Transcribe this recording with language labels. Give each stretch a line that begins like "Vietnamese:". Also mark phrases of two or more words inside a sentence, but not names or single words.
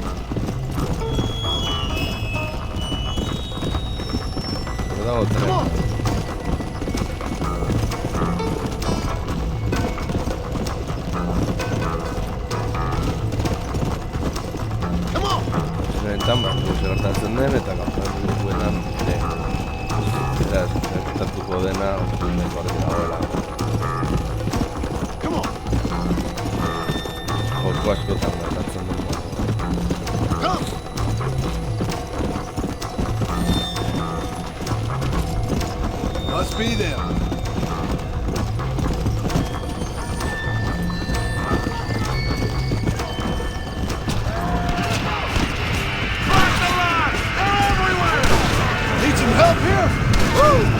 Spanish: Cuidado,
English: Come
Spanish: tres.
English: on. Come on.
Basque: Tamar, gertatzen den eta gertatuenan ere. Eta gertatuko dena filmeko argi dagoela.
English: Come on.
Basque: Joko askotan gertatzen den moduan.
English: Come. Must be them. Need some help here? Woo!